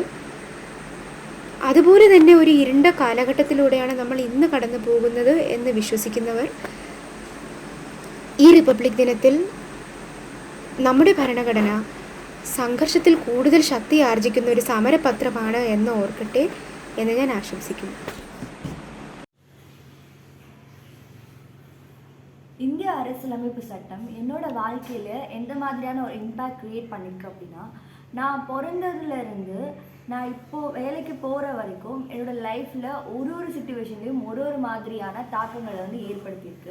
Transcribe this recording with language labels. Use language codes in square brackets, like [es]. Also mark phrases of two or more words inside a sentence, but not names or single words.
[ml] അതുപോലെ തന്നെ ഒരു ഇരുണ്ട കാലഘട്ടത്തിലൂടെയാണ് നമ്മൾ ഇന്ന് കടന്നു പോകുന്നത് എന്ന് വിശ്വസിക്കുന്നവർ ഈ റിപ്പബ്ലിക് ദിനത്തിൽ നമ്മുടെ ഭരണഘടന സംഘർഷത്തിൽ കൂടുതൽ ശക്തി ആർജിക്കുന്ന ഒരു സമരപത്രമാണ് എന്ന് ഓർക്കട്ടെ എന്ന് ഞാൻ ആശംസിക്കുന്നു. [ta] இந்திய அரசியலமைப்பு சட்டம் என்னோட வாழ்க்கையில் எந்த மாதிரியான ஒரு [en] impact create [ta] பண்ணியிருக்கு அப்படின்னா, நான் பிறந்ததுலேருந்து நான் இப்போது வேலைக்கு போகிற வரைக்கும் என்னோடய லைஃப்பில் ஒரு சிச்சுவேஷன்லேயும் ஒரு மாதிரியான தாக்கங்களை வந்து ஏற்படுத்தியிருக்கு.